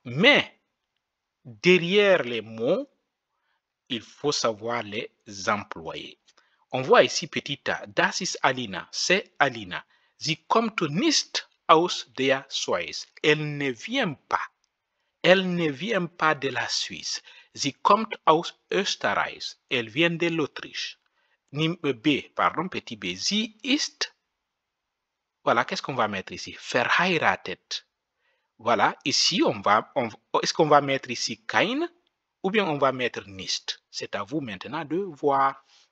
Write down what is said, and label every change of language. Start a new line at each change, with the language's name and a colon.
French: Mais, derrière les mots, il faut savoir les employer. On voit ici petit a,
German: das ist Alina,
French: c'est Alina.
German: Sie kommt nicht aus der Schweiz.
French: Elle ne vient pas. Elle ne vient pas de la Suisse.
German: Sie kommt aus Österreich.
French: Elle vient de l'Autriche. Petit b.
German: Sie ist.
French: Voilà, qu'est-ce qu'on va mettre ici? Verheiratet. Voilà, ici, est-ce qu'on va mettre ici kein ou bien on va mettre nicht? C'est à vous maintenant de voir.